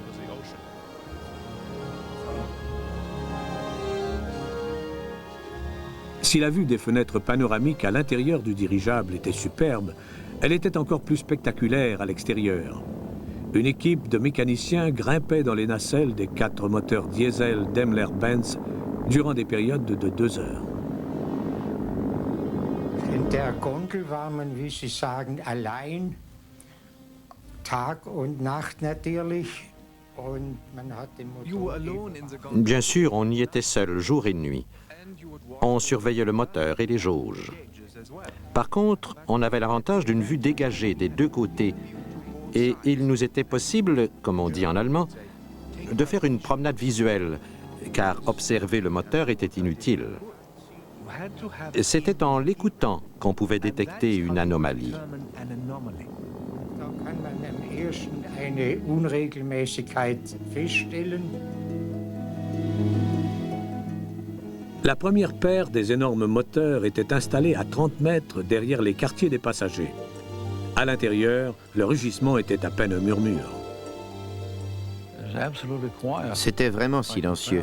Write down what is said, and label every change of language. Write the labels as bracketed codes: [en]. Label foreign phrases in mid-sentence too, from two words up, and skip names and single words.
[fr] Si la vue des fenêtres panoramiques à l'intérieur du dirigeable était superbe, elle était encore plus spectaculaire à l'extérieur. Une équipe de mécaniciens grimpait dans les nacelles des 4 moteurs diesel Daimler-Benz durant des périodes de 2 heures. [de] In der Gondel war man, wie Sie sagen, allein, Tag und Nacht natürlich. Und man hat den Motor. [fr] Bien sûr, on y était seul, jour et nuit. On surveillait le moteur et les jauges. Par contre, on avait l'avantage d'une vue dégagée des 2 côtés et il nous était possible, comme on dit en allemand, de faire une promenade visuelle, car observer le moteur était inutile. C'était en l'écoutant qu'on pouvait détecter une anomalie. [de] Da kann man am ersten eine Unregelmäßigkeit feststellen. [fr] La première paire des énormes moteurs était installée à 30 mètres derrière les quartiers des passagers. À l'intérieur, le rugissement était à peine un murmure. C'était vraiment silencieux.